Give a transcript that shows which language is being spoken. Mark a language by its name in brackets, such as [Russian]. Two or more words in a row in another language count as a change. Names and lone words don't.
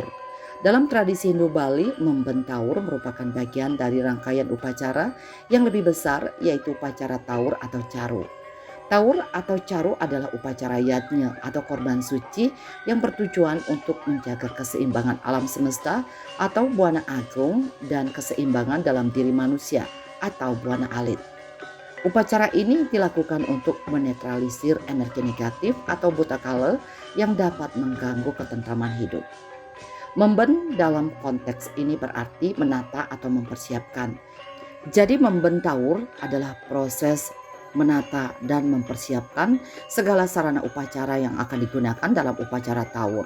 [Indonesian] Dalam tradisi Hindu Bali, membentawur merupakan bagian dari rangkaian upacara yang lebih besar, yaitu upacara tawur atau caru. Tawur atau caru adalah upacara yatnya atau korban suci yang bertujuan untuk menjaga keseimbangan alam semesta atau buana agung dan keseimbangan dalam diri manusia atau buana alit. Upacara ini dilakukan untuk menetralisir energi negatif atau buta kala yang dapat mengganggu ketentraman hidup. Memben dalam konteks ini berarti menata atau mempersiapkan. Jadi membentawur adalah proses menata dan mempersiapkan segala sarana upacara yang akan digunakan dalam upacara tawur.